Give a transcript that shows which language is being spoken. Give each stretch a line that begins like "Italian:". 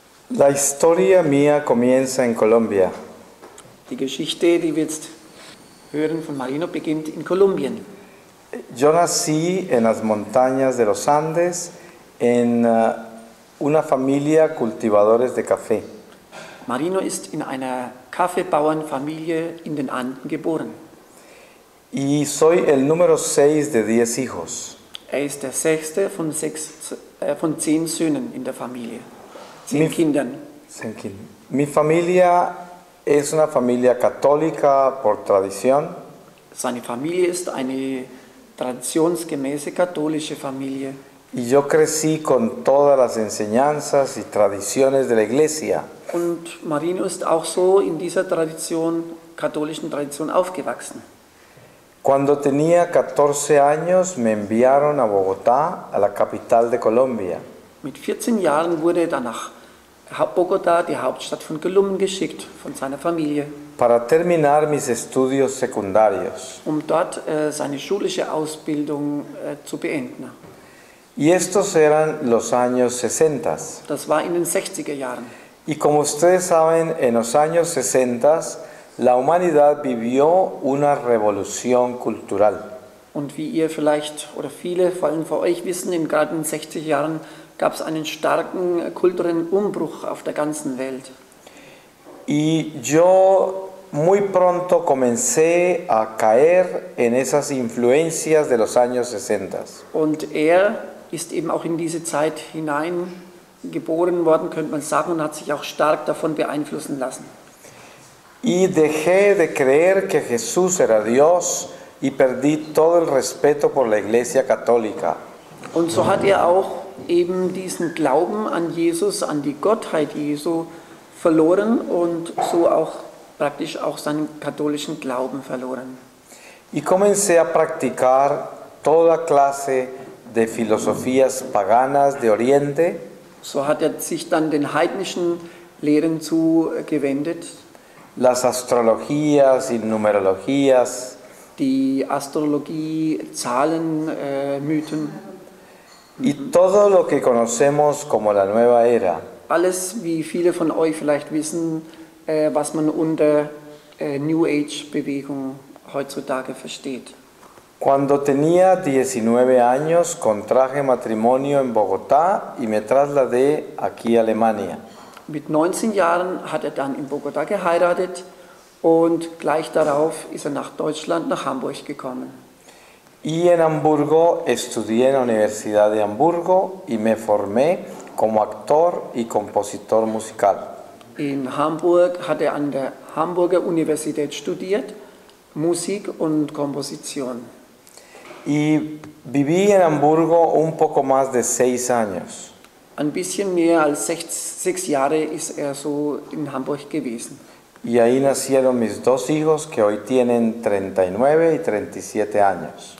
Spanish: La historia mía comienza en Colombia.
German: Die Geschichte, die wir jetzt hören von Marino, beginnt in Kolumbien.
Spanish: Yo nací en las montañas de los Andes en una familia cultivadores de café.
German: Marino ist in einer Kaffeebauernfamilie in den Anden geboren.
Spanish: Y soy el número 6 de 10 hijos.
German: Er ist der sechste von 10 Söhnen in der Familie, 10 Kindern.
Spanish: Mi familia es una familia católica por tradición.
German: Seine Familie ist eine traditionsgemäße katholische Familie.
Spanish: Y yo crecí con todas las enseñanzas y tradiciones de la iglesia.
German: Und Marino ist auch so in dieser Tradition, katholischen Tradition aufgewachsen.
Spanish: Cuando tenía 14 años me enviaron a Bogotá, a la capital de Colombia.
German: Mit 14 Jahren wurde er dann nach Bogotá, die Hauptstadt von Kolumbien, geschickt von seiner Familie,
Spanish: Para terminar mis estudios secundarios.
German: um dort seine schulische Ausbildung zu beenden.
Spanish: Y estos eran los años 60.
German: Das war in den 60er Jahren.
Spanish: Y como ustedes saben, en los años 60 la humanidad vivió una revolución cultural.
German: Und wie ihr vielleicht oder viele, vor allem von euch wissen, gerade in den 60er Jahren gab es einen starken kulturellen Umbruch auf der ganzen Welt.
Spanish: Y yo muy pronto comencé a caer en esas influencias de los años 60.
German: Und er ist eben auch in diese Zeit hineingeboren worden, könnte man sagen, und hat sich auch stark davon beeinflussen lassen.
Spanish: Y dejé de creer que Jesús era Dios y perdí todo el respeto por la Iglesia Católica.
German: Und so hat er auch eben diesen Glauben an Jesus, an die Gottheit Jesu verloren und so auch praktisch auch seinen katholischen Glauben verloren.
Spanish: Y comencé a practicar toda clase de filosofías paganas de Oriente.
German: So hat er sich dann den heidnischen Lehren zugewendet.
Spanish: Las astrologías y numerologías,
German: Die Astrologie, Zahlen, Mythen,
Spanish: y todo lo que conocemos como la nueva era.
German: alles, wie viele von euch vielleicht wissen, was man unter New Age-Bewegung heutzutage versteht.
Spanish: Cuando tenía 19 años, contraje matrimonio en Bogotá y me trasladé aquí a Alemania.
German: Mit 19 Jahren hat er dann in Bogotá geheiratet und gleich darauf ist er nach Deutschland, nach Hamburg gekommen.
Spanish: Y en Hamburgo estudié en la Universidad de Hamburgo y me formé como actor y compositor musical.
German: In Hamburg hat er an der Hamburger Universität studiert, Musik und Komposition.
Spanish: Y viví en Hamburgo un poco más de 6 años.
German: Ein bisschen mehr als 6 Jahre ist er so in Hamburg gewesen.
Spanish: Y ahí nacieron mis dos hijos que hoy tienen 39 y 37 años.